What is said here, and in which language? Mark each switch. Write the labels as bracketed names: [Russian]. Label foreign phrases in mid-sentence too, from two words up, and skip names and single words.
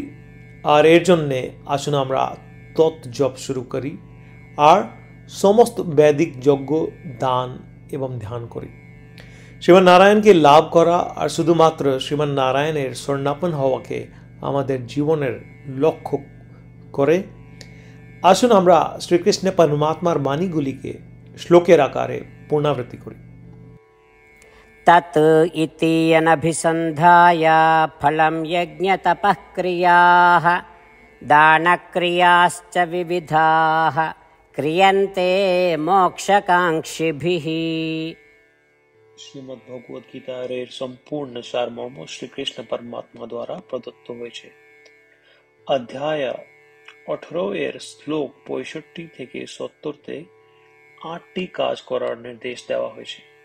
[Bangla] আর এর জন্যে আসুন আমরা তৎ জপ শুরু করি আর সমস্ত বৈদিক যজ্ঞ, দান এবং ধ্যান করি। শ্রীমান নারায়ণকে লাভ করা আর শুধুমাত্র শ্রীমান নারায়ণের স্বর্ণাপন হওয়াকে আমাদের জীবনের লক্ষ্য করে আসুন আমরা শ্রীকৃষ্ণ পরমাত্মার বাণীগুলিকে শ্লোকের আকারে পুনরাবৃত্তি করি। [Sanskrit] तत् इति अनभिसन्धाय फलं यज्ञतपःक्रियाः दानक्रियाश्च विविधाः क्रियन्ते मोक्षकाङ्क्षिभिः। [Bangla] শ্রীমদ্ ভগবদ গীতার এর সম্পূর্ণ সারমর্ম শ্রীকৃষ্ণ পরমাত্মা দ্বারা প্রদত্ত হয়েছে। অধ্যায় 18 এর শ্লোক 65 থেকে 70-তে 8টি কাজ করার নির্দেশ দেওয়া হয়েছে।